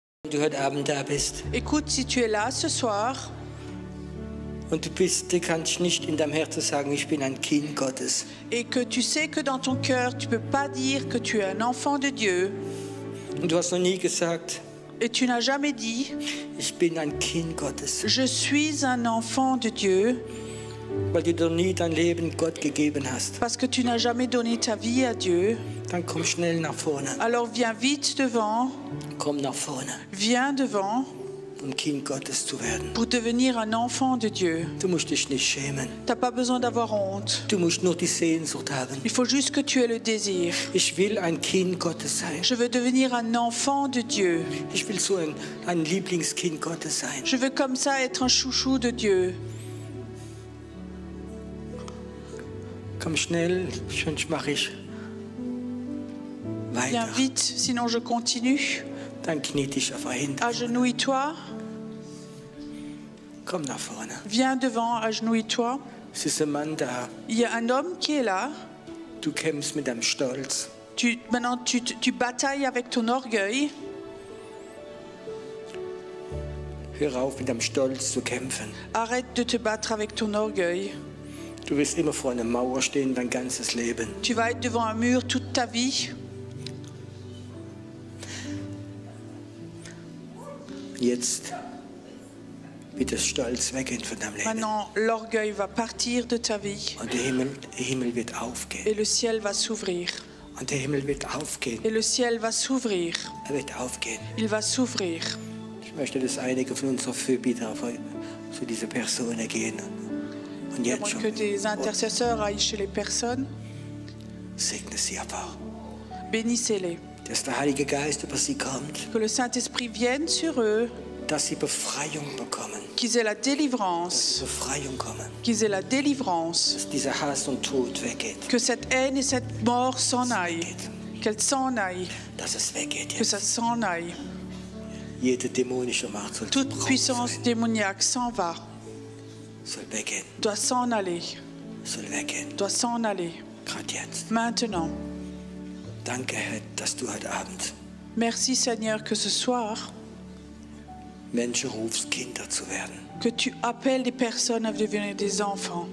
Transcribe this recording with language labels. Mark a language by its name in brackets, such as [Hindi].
[German] du heute Abend da bist [French] Écoute, si tu es là ce soir [German] und du kannst nicht in deinem Herzen sagen, ich bin ein Kind Gottes. [French] et que tu sais que dans ton cœur, tu ne peux pas dire que tu es un enfant de Dieu [German] Und du hast noch nie gesagt, [French] et tu n'as jamais dit [German] ich bin ein Kind Gottes. [French] « Je suis un enfant de Dieu », [German] weil du noch nie dein Leben Gott gegeben hast, [French] parce que tu n'as jamais donné ta vie à Dieu, [German] dann komm schnell nach vorne. [French] alors viens vite devant, [German] Komm nach vorne, [French] viens devant [German] um Kind Gottes zu werden. [French] pour devenir un enfant de Dieu. [German] Du musst dich nicht schämen. [French] Tu n'as pas besoin d'avoir honte. [German] Du musst nur die Sehnsucht haben. [French] Il faut juste que tu aies le désir. [German] Ich will ein Kind Gottes sein. [French] Je veux devenir un enfant de Dieu. [German] Ich will so ein Lieblingskind Gottes sein. [French] Je veux comme ça être un chouchou de Dieu. [German] Komm schnell, sonst mache ich [French] Viens [German] weiter. [French] vite, sinon je continue. [German] Dann knie dich auf ein. [French] Agenouille-toi. [German] Komm nach vorne. [French] Viens devant, agenouille-toi. [German] Es ist ein Mann da. [French] Il y a un homme qui est là. [German] Du kämpfst mit deinem Stolz. [French] Maintenant, tu batailles avec ton orgueil. [German] Hör auf, mit deinem Stolz zu kämpfen. [French] Arrête de te battre avec ton orgueil. [German] Du wirst immer vor einer Mauer stehen, dein ganzes Leben. [French] Tu vas être devant un mur toute ta vie. [German] Jetzt wird das Stolz weggehen von deinem Leben. [French] Maintenant, l'orgueil va partir de ta vie. [German] Und der Himmel wird aufgehen. [French] Et le ciel va s'ouvrir. [German] Und der Himmel wird aufgehen. [French] Et le ciel va s'ouvrir. [German] Er wird aufgehen. [French] Il va s'ouvrir. [German] Ich möchte, dass einige von unseren Fürbitten zu dieser Person gehen. Und jetzt [French] J'aimerais que [German] schon. [French] des intercesseurs aillent chez les personnes. [German] Segne sie einfach. [French] Bénissez-les. [German] Dass der Heilige Geist über sie kommt. [French] Que le Saint-Esprit vienne sur eux. [German] Dass sie Befreiung bekommen. [French] Qu'ils aient la [German] Dass [French] délivrance. [German] Befreiung kommen. [French] Qu'ils aient la délivrance. [German] Dass dieser Hass und Tod weggeht. [French] Que cette haine et cette mort s'en aillent. Qu'elle s'en aille. [German] Dass es weggeht [French] Que ça [German] jetzt. [French] s'en aille. [German] Jede dämonische Macht soll [French] Toute [German] zerbrochen [French] puissance [German] sein. [French] démoniaque s'en va. [German] Soll weggehen. [French] Doit s'en aller. [German] Soll weggehen. [French] Doit s'en aller. [German] Gerade jetzt. [French] Maintenant. [German] Danke, Herr, dass du heute Abend [French] Merci Seigneur que ce soir, [German] Menschen rufst, Kinder zu werden. [French] que tu appelles des personnes à devenir des enfants.